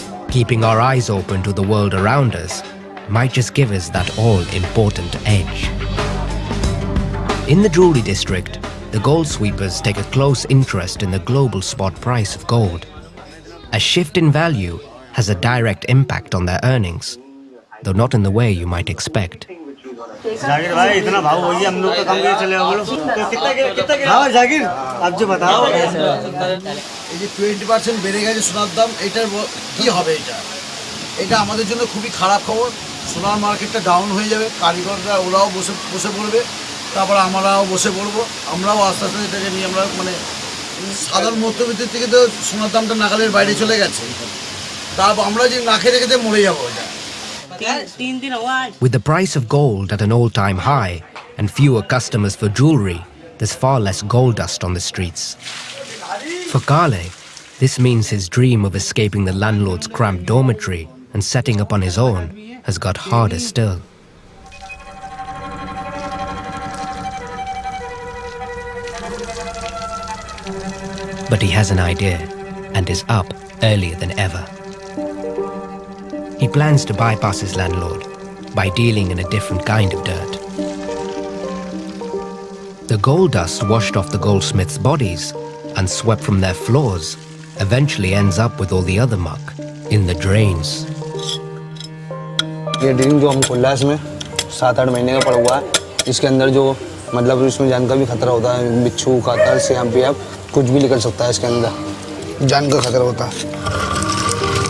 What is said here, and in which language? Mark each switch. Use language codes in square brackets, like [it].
[en] Keeping our eyes open to the world around us might just give us that all-important edge. In the jewelry district, the gold sweepers take a close interest in the global spot price of gold. A shift in value has a direct impact on their earnings, though not in the way you might expect. [hi] Zakir भाई इतना भाव हो गया हम लोग का कम कैसे चलेगा बोलो कितना हाँ जाकिर आप जो बताओ [bn] এই যে 20% বেড়ে গেছে সোনার দাম, এটার কি হবে? এটা আমাদের জন্য খুবই খারাপ খবর। সোনার মার্কেটটা ডাউন হয়ে যাবে, কারিগররা ওরাও বসে পড়বে, তারপর আমরাও বসে পড়বো। আমরাও আস্তে আস্তে এটাকে নিয়ে আমরা মানে সাধারণ মধ্যবিত্ত থেকে তো সোনার দামটা নাগালের বাইরে চলে গেছে, তারপর আমরা যে না খেয়ে রেখে মরে যাবো। [en] With the price of gold at an all-time high and fewer customers for jewelry, there's far less gold dust on the streets. For Kale, this means his dream of escaping the landlord's cramped dormitory and setting up on his own has got harder still. But he has an idea and is up earlier than ever. He plans to bypass his landlord by dealing in a different kind of dirt. The gold dust washed off the goldsmiths' bodies and swept from their floors eventually ends up with all the other muck in the drains. [hi] ये dream जो हम खोला है इसमें 7-8 महीने का पड़ा हुआ है। इसके अंदर जो मतलब इसमें जान का भी खतरा होता है, बिच्छू कातर सांप भी आप कुछ भी निकल सकता है। इसके अंदर जान का खतरा होता है।